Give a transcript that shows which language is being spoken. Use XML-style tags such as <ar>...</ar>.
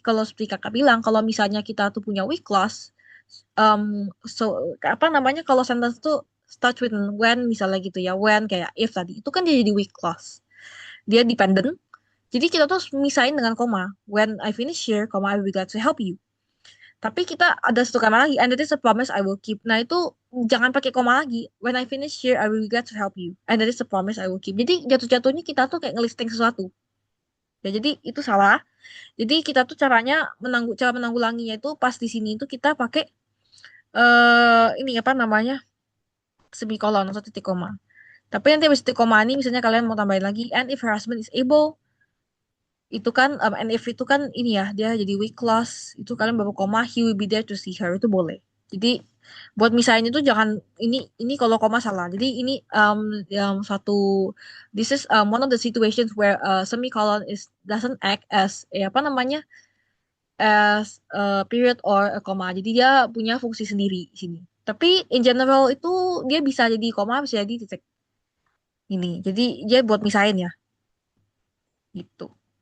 <id>Kalau seperti kakak bilang, kalau misalnya kita tuh punya weak clause, so apa namanya kalau sentence tuh start with when misalnya gitu ya, when kayak if tadi itu kan dia jadi weak clause, dia dependent, jadi kita tuh harus misahin dengan koma,</id> <en>when I finish here, koma, I will be glad to help you.</en> <id>Tapi kita ada satu kalimat lagi,</id> <en>and that is a promise I will keep.</en> <id>Nah itu jangan pakai koma lagi,</id> <en>when I finish here, I will be glad to help you, and that is a promise I will keep.</en> <id>Jadi jatuh-jatuhnya kita tuh kayak ngelisting sesuatu ya, jadi itu salah. Jadi kita tuh caranya cara menanggulanginya itu pas di sini itu kita pakai ini apa namanya semikolon atau titik koma. Tapi nanti habis titik koma ini misalnya kalian mau tambahin lagi</id> <en>and if her husband is able</en> <id>itu kan and if itu kan ini ya dia jadi weak clause itu kalian baru koma</id> <en>he will be there to see her</en> <id>itu boleh. Jadi buat misalnya itu jangan ini kalau koma salah. Jadi ini yang satu</id> <en>this is one of the situations where semicolon is doesn't act as</en> <id>apa namanya</id> <en>as a period or a comma.</en> <id>Jadi dia punya fungsi sendiri di sini. Tapi in general itu dia bisa jadi koma, bisa jadi titik ini. Jadi dia buat misahin ya, gitu.</id>